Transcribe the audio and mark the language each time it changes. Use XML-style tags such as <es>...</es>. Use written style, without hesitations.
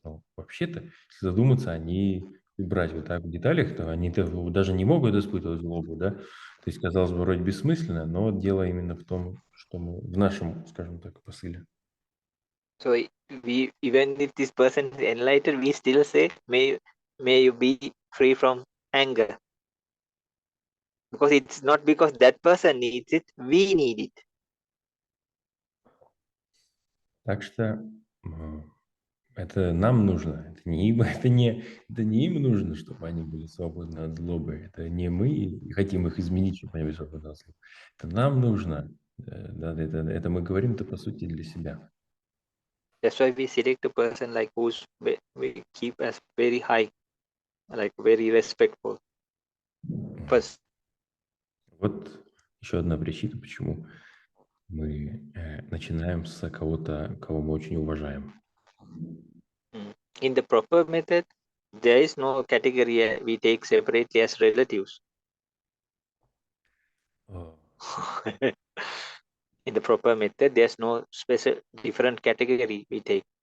<ru>Но вообще-то, если задуматься, они, и брать вот так в деталях, то они даже не могут испытывать злобу, да? То есть, казалось бы, вроде бессмысленно, но вот дело именно в том, что мы в нашем, скажем так, посыле.</ru> <en>So we, even if this person is enlightened, we still say, may you be free from anger, because it's not because that person needs it, we need it.</en> <ru>Так что это нам нужно, это не им, это не им нужно, чтобы они были свободны от злобы. Это не мы хотим их изменить, чтобы они были свободны от злобы. Это нам нужно. Да, это мы говорим-то по сути для себя.</ru> <en>That's why we select a person like who's we keep as very high, like very respectful. First,</en> <ru>Вот еще одна причина, почему мы начинаем с кого-то, кого мы очень уважаем.</ru> <en>in the proper method, there is no category we take separately as relatives. In the proper method, there's no special different category we take.</en>